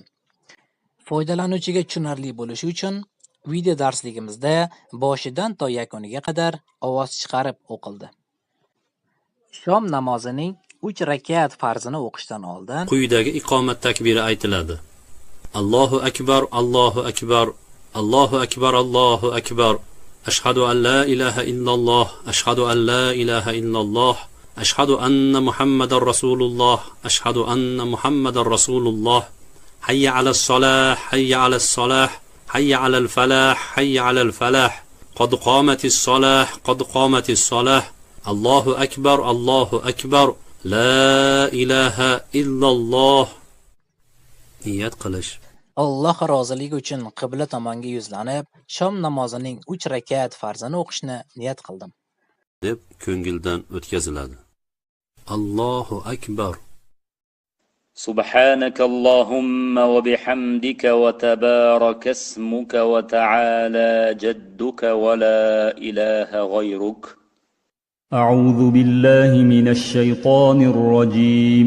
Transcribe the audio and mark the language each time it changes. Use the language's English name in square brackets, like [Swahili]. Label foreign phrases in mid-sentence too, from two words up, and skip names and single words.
[Uzbek] Foydalanuvchiga tushunarli bo'lishi uchun video darsligimizda boshidan to yakuniga qadar ovoz chiqarib o'qildi. Shom namozining 3 rakat farzini o'qishdan oldin quyidagi iqomat takbiri aytiladi. [Arabic] الله أكبر، الله أكبر، الله أكبر، الله أكبر. أشهد أن لا إله إلا الله، أشهد أن لا إله إلا الله. أشهد أن محمد رسول الله أشهد أن محمد رسول الله حي على الصلاة حي على الصلاة حي على الفلاح حي على الفلاح قد قامت الصلاة قد قامت الصلاة الله أكبر الله أكبر لا إله إلا الله. [Uzbek] Niyat qilish. Alloh roziligi uchun qibla tomonga yuzlanib, shom namozining 3 rakat farzini o'qishni niyat qildim deb ko'ngildan o'tkaziladi. [Arabic] الله أكبر. سبحانك اللهم وبحمدك وتبارك اسمك وتعالى جدك ولا إله غيرك. أعوذ بالله من الشيطان الرجيم.